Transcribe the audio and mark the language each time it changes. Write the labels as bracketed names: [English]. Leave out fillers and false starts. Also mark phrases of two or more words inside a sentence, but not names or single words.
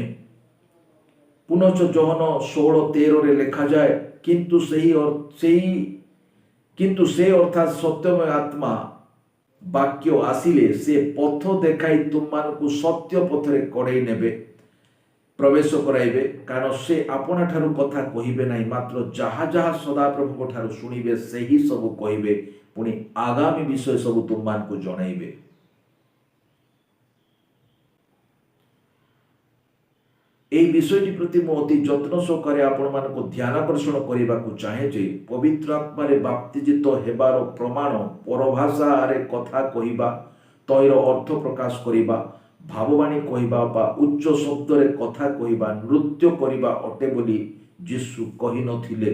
[Odia] ପୁନଶ୍ଚ ଜହନ 16:13 ଲେଖାଯାଏ, କିନ୍ତୁ ସେ ଅର୍ଥାତ୍ ସତ୍ୟମୟ ଆତ୍ମା ବାକ୍ୟ ଆସିଲେ ସେ ପଥ ଦେଖାଇ ତୁମମାନଙ୍କୁ ସତ୍ୟ ପଥରେ କଢ଼େଇ ନେବେ, ପ୍ରବେଶ କରାଇବେ। କାରଣ ସେ ଆପଣା ଠାରୁ କଥା କହିବେ ନାହିଁ, ମାତ୍ର ଯାହା ଯାହା ସଦାପ୍ରଭୁଙ୍କ ଠାରୁ ଶୁଣିବେ ସେହି ସବୁ କହିବେ, ପୁଣି ଆଗାମୀ ବିଷୟ ସବୁ ତୁମମାନଙ୍କୁ ଜଣାଇବେ। ଏହି ବିଷୟଟି ପ୍ରତି ମୁଁ ଅତି ଯତ୍ନ ସହକାରେ ଆପଣମାନଙ୍କୁ ଧ୍ୟାନ ଆକର୍ଷଣ କରିବାକୁ ଚାହେଁ ଯେ ପବିତ୍ର ଆତ୍ମାରେ ବାପ୍ତିଜିତ ହେବାର ପ୍ରମାଣ ପରଭାଷାରେ କଥା କହିବା, ତୈର ଅର୍ଥ ପ୍ରକାଶ କରିବା, ଭାବବାଣୀ କହିବା ବା ଉଚ୍ଚ ଶବ୍ଦରେ କଥା କହିବା, ନୃତ୍ୟ କରିବା ଅଟେ ବୋଲି ଯୀଶୁ କହିନଥିଲେ।